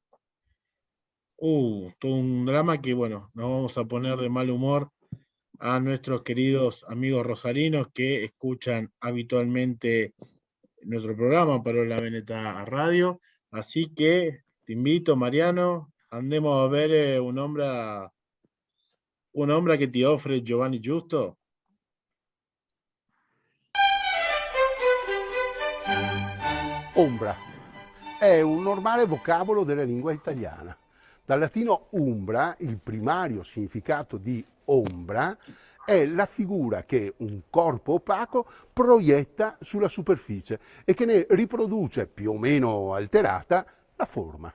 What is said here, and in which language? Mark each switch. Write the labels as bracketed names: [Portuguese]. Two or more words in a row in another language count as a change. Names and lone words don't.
[Spanish] Todo un drama que, bueno, nos vamos a poner de mal humor a nuestros queridos amigos rosarinos que escuchan habitualmente nuestro programa Parola Veneta Radio. Así que te invito, Mariano, andemos a ver [Italian] un'ombra che ti offre [Spanish] Giovanni Giusto. [Italian] Ombra è un normale vocabolo della lingua italiana. Dal latino umbra, il primario significato di ombra è la figura che un corpo opaco proietta sulla superficie e che ne riproduce, più o meno alterata, la forma.